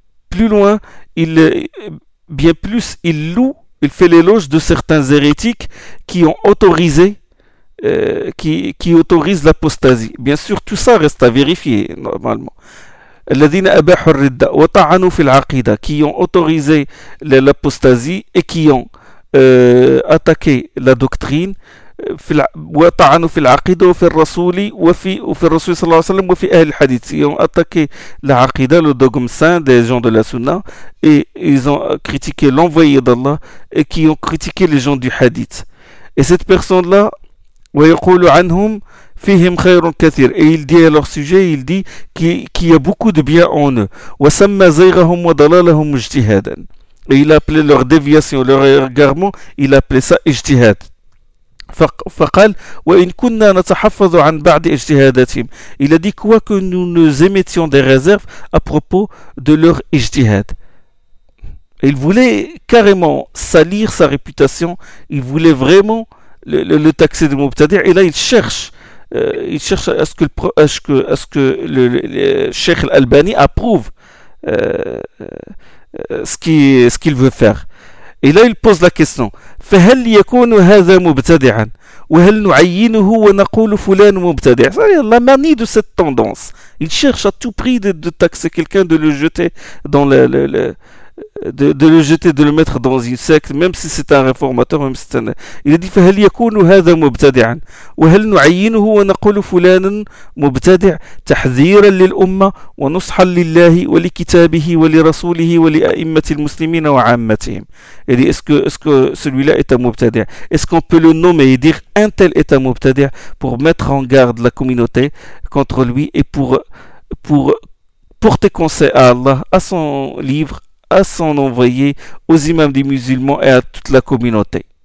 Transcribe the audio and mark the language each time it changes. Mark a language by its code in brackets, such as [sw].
[fr] Plus loin, il fait l'éloge de certains hérétiques qui ont autorisé, qui autorisent l'apostasie. Bien sûr, tout ça reste à vérifier normalement. [ar] الذين أباحوا الردة وطعنوا في العقيدة, [fr] qui ont autorisé l'apostasie et qui ont attaqué la doctrine. [ar] وطعنوا في العقيدة وفي الرسول وفي الرسول صلى الله عليه وسلم وفي أهل الحديث. [fr] Ils ont attaqué la aqida, le dogme saint des gens de la sunna, et ils ont critiqué l'envoyé d'Allah et qui ont critiqué les gens du hadith. Et cette personne là [ar] ويقول عنهم فيهم خير كثير, [fr] et il dit à leur sujet, il dit qu'il y a beaucoup de bien en eux. [ar] وسمى زيغهم وضلالهم اجتهادا, [fr] et il appelait leur déviation, leur égarement, il appelait ça اجتهاد. [ar] فقال وإن كنا نتحفظ عن بعض اجتهاداتهم, [fr] il a dit quoi que nous nous émettions des réserves à propos de leur اجتهاد. Il voulait carrément salir sa réputation, il voulait vraiment le taxer de mubtadi', et là il cherche à ce que le Cheikh al-Albani approuve ce qu'il veut faire. Et là, il pose la question. [ar] فهل يكون هذا مبتدعا وهل نعينه ونقول فلان مبتدع. [fr] La manie de cette tendance. Il cherche à tout prix de taxer quelqu'un, de le jeter dans de le mettre dans une secte, même si c'est un réformateur, même si c'est un. Il a dit [ar] فهل يكون هذا مبتدعا وهل نعينه ونقول فلان مبتدع تحذيرا للأمة ونصحا لله ولكتابه ولرسوله ولأئمة المسلمين وعامتهم. [fr] Il dit est-ce que celui-là est un مبتدع, est-ce qu'on peut le nommer et dire un tel est un مبتدع pour mettre en garde la communauté contre lui et pour porter conseil à Allah, à son livre, à son envoyé, aux imams des musulmans et à toute la communauté.